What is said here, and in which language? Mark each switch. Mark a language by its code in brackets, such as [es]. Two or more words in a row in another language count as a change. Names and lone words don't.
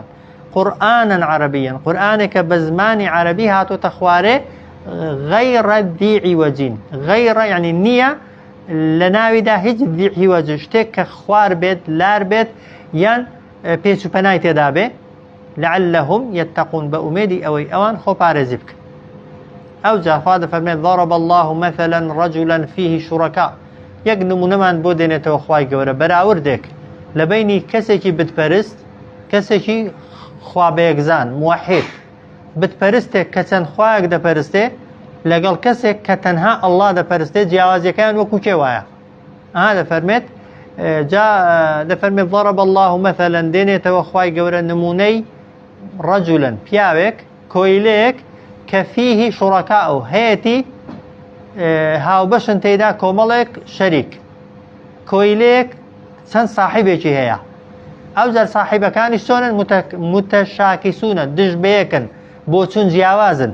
[ar] قورئانن عەرەبیەن [ckb] قورئانێکە بە زمانی عەرەبی هاتوۆتە خوارێ [ar] غەیڕە ذی عیوەج [ckb] غەیڕە یعنی نییە لە ناویدا هیچ [ar] ذی عیوەج [ckb] شتێک کە خوار بێت لار بێت یان پێچ و پەنای تێدا بێ [ar] لعلهم يتقون [ckb] بە ئومێدی ئەوەی ئەوان خۆپارێزی بکەن. ئەو جار خوا دەفەرمێت [ar] ضرب الله مثلا رجلا فيه شركاء [ckb] یەک نمونەمان بۆ دێنێتەوە خوای گەورە بەراوردێک لە بینی کەسێکی بتپەرست کەسێکی خوا بەیەکزان موحید بتپەرستێک کە چەند خوایەک دەپەرستێ لەگەڵ کەسێک کە تەنها ئەڵڵا دەپەرستێ جیاوازیەکان وەکو کێ وایە؟ دەفەرمێت دەفەرمێت [ar] ضرب الله مثلا [ckb] دێنێتەوە خوای گەورە نمونەی رجلا پیاوێک کۆیلەیەک کە [ar] فیهی شوڕەکاء [ckb] و هەیەتی هاوبەشن تێیدا کۆمەڵێک شەریک کۆیلەیەک چەند ساحیبێکی هەیە. ئەو جار ساحیبەکانی چۆنن؟ متەشاکسونە دژ بەیەکن بۆ چون جیاوازن.